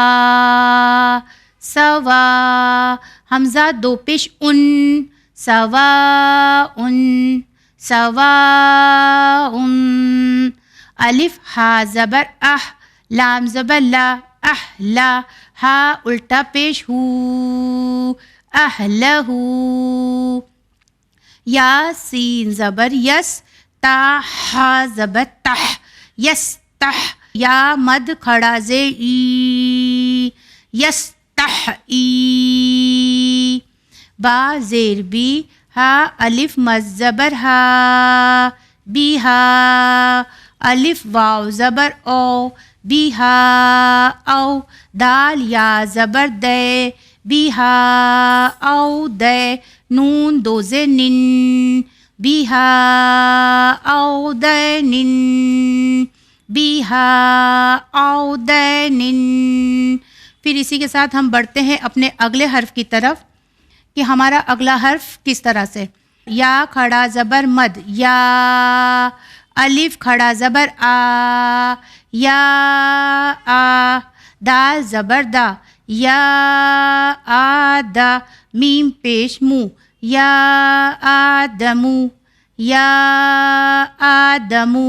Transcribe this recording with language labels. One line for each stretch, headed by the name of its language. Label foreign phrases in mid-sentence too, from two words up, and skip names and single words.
Urdu: سوا، حمزہ دو پیش ان، سوا ان، سوا ان، الف ہا زبر اح، لام زبر لا، احلا، ہا الٹا پیش ہو، اہلہو، یا سین زبر یس، تا ہا زبر تح، یس تح، یا مد کھڑا زیر ای، یس تح ای، با زیر بی، ہا الف مد زبر ہا، بی ہا، الف واو زبر او، بی ہا او، دال یا زبر دے، بی ہا او دے، نون دو زے نن، بی ہا او دے نن، بی ہا او دے نن۔ پھر اسی کے ساتھ ہم بڑھتے ہیں اپنے اگلے حرف کی طرف کہ ہمارا اگلا حرف کس طرح سے۔ یا کھڑا زبر مد، یا، الف کھڑا زبر آ، یا آ، دال زبر دا، یا آ دا، میم پیش مو، یا آدمو، یا آدمو۔